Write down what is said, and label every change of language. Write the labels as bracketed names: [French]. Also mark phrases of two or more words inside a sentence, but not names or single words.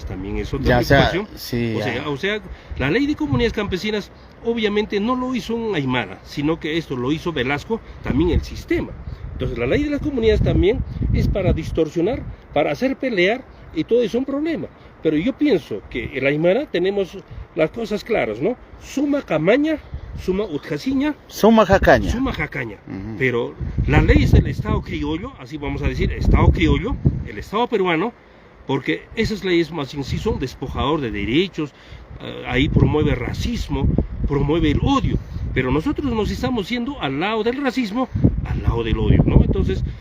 [Spanish] También es otra preocupación. O sea, la ley de comunidades campesinas obviamente no lo hizo un aymara, sino que esto lo hizo Velasco, también el sistema. Entonces, la ley de las comunidades también es para distorsionar, para hacer pelear, y todo eso es un problema. Pero yo pienso que el aymara tenemos las cosas claras, ¿no? [Aymara] Suma camaña, suma utjasiña, suma jacaña. [Spanish] Pero la ley es del Estado criollo, así vamos a decir, Estado criollo, el Estado peruano, porque esas leyes más en sí son despojador de derechos, ahí promueve racismo, promueve el odio, pero nosotros nos estamos yendo al lado del racismo, al lado del odio, ¿no?